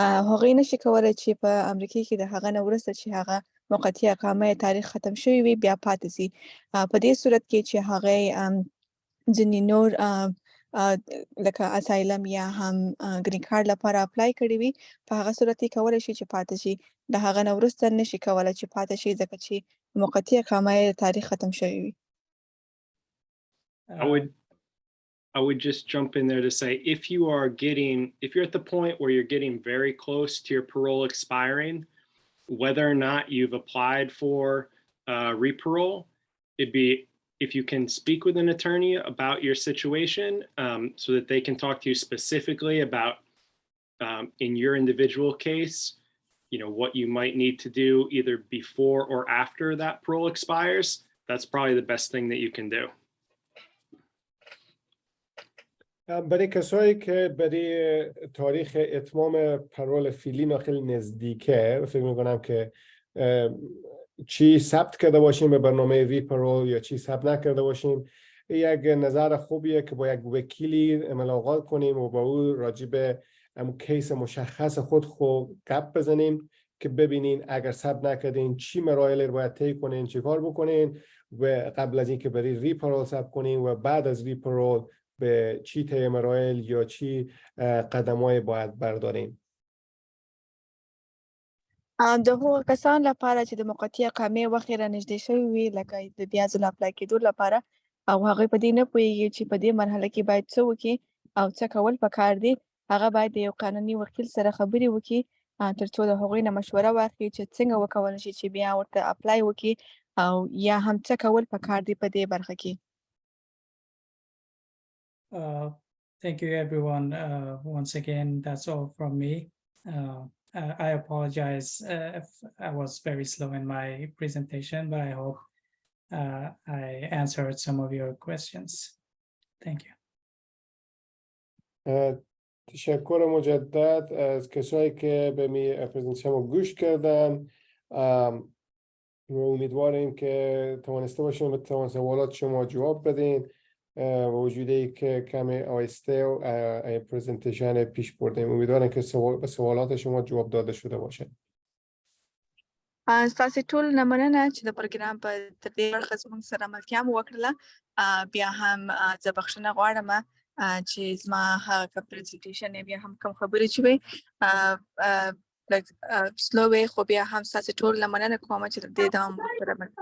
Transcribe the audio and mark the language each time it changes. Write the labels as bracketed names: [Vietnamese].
[Pashto] هغوی نشي کولی چې په امریکا کې د هغه نه وروسته چې هغه موقتي اقامه تاریخ ختم شوی وي بیا پاتې سي. په دې صورت کې چې هغوی ځینې نور لکه اسایلم یا هم ګرین کارت لپاره اپلای کړی وي په هغه صورت کې کولی شي چې پاتې شي د هغه نه وروسته نشي کولی چې پاتې شي ځکه چې موقتي اقامه یې تاریخ ختم شوی وي. [English] I would just jump in there to say, if you're at the point where you're getting very close to your parole expiring, whether or not you've applied for re-parole, if you can speak with an attorney about your situation so that they can talk to you specifically about, in your individual case, what you might need to do either before or after that parole expires, that's probably the best thing that you can do. [Persian] برای کسایی که برای تاریخ اتمام پرول فعلی خیلی نزدیکه، فکر میکنم که چی ثبت کرده باشیم به برنامه ری-پرول یا چی ثبت نکرده باشیم، یک نظر خوبیه که با یک وکیلی ملاقات کنیم و با او راجع به کیس مشخص خود گپ بزنیم که ببینین اگر ثبت نکردین چی مراحل رو باید طی کنین، چی کار بکنین و قبل از اینکه برای ری-پرول ثبت کنین و بعد از ری-پرول به چی طی مراحل یا چی قدمای باید بردارین. [Pashto] د هغو کسان لپاره چې د موقتي اقامې وخت یې رانږدې شوی وي لکه د بیا ځل اپلای کېدو لپاره او هغوی په دې نه پوهېږي چې په دې مرحله کې باید څه وکړي او څه کول پکار دي، هغه باید د یو قانوني وکیل سره خبرې وکړي تر څو د هغوی نه مشوره واخلي چې څنګه وکولی شي چې بیا ورته اپلای وکړي او یا هم څه کول پکار دي په دې برخه کې. [English] Thank you, everyone. Once again, that's all from me. I apologize if I was very slow in my presentation, but I hope I answered some of your questions. Thank you. [Persian] تشکر مجدد از کسایی که به می پرزنتیشن گوش کردن. امیدواریم که توانسته باشیم به تمام سوالات شما جواب بدین با وجودی که کمی آهسته و پرزنتیشن پیش بردیم. امیدوارم که به سوالات شما جواب داده شده باشه. [Pashto] ستاسو ټول نه مننه چې د پروګرام په تر دې برخه زموږ سره ملتیا مو وکړله. بیا هم زه بخښنه غواړم چې زما هغه پرزنټیشن بیا هم کوم خبرې چې وي لږ سلو وي، خو بیا هم ستاسو ټول نه مننه کوم چې د دې دوام سره